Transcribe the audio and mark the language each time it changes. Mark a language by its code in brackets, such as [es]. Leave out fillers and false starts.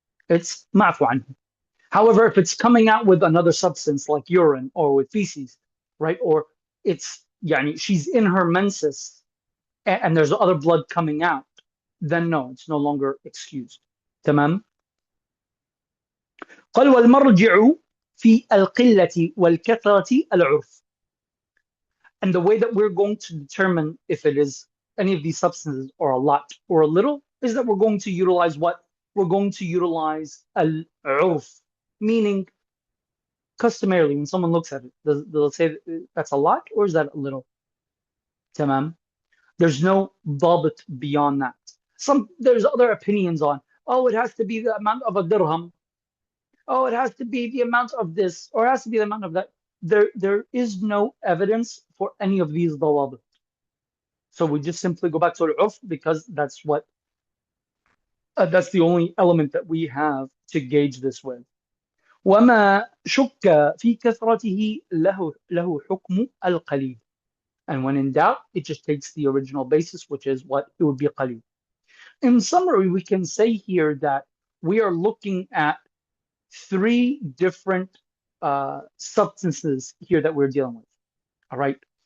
[en] It's ma'fu anhu. However, if it's coming out with another substance like urine or with feces, right? Or it's yani she's in her menses and there's other blood coming out, then no, it's no longer excused. [ar] تمام. قال والمرجع في القلة والكثرة العرف. [en] And the way that we're going to determine if it is any of these substances or a lot or a little is that we're going to utilize what? We're going to utilize al-urf, meaning customarily when someone looks at it, they'll say that's a lot or is that a little? Tamam. There's no dabit beyond that. There's other opinions on, oh, it has to be the amount of a dirham. Oh, it has to be the amount of this, or it has to be the amount of that. There is no evidence for any of these dawabit. So we just simply go back to al-urf because that's the only element that we have to gauge this with. [ar] وما شك في كثرته له حكم القليل. [en] And when in doubt, it just takes the original basis, which is what it would be qalil. In summary, we can say here that we are looking at three different substances here that we're dealing with. All right.